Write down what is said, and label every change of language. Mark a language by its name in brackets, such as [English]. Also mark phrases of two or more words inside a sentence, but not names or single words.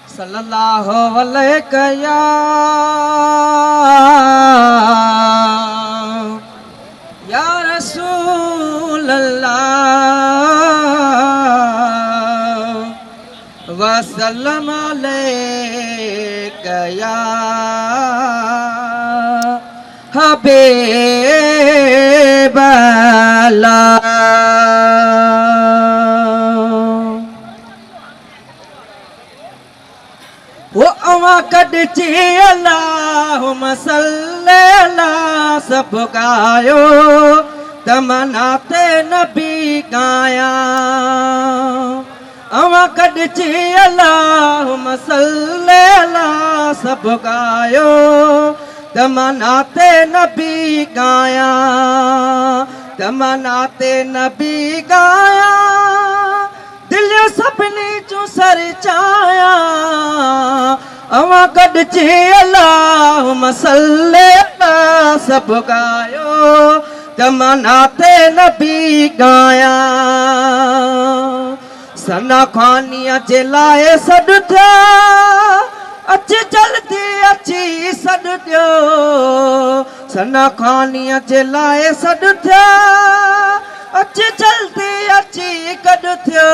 [Arabic] صلى الله عليه يا رسول الله وسلم عليك يا حبيب الله. [Sindhi] वो अवा कॾची [Arabic] اللهم صل على [Sindhi] सब गायो तमन्नाते नबी गाया। अवा कॾची [Arabic] اللهم صل على [Sindhi] सब गायो तमन्नाते नबी गाया। तमन्नाते नबी गाया दिल सभिनी चूं सर चाया। अवा कॾची [Arabic] اللهم صل على [Sindhi] सब गायो तमन्नाते नबी गाया। सना खानिया जे लाए सॾ थिया अच जल्दी अची सॾ ॾियो। सना खानिया जे लाए सॾ थिया अच जल्दी अची कॾ थियो।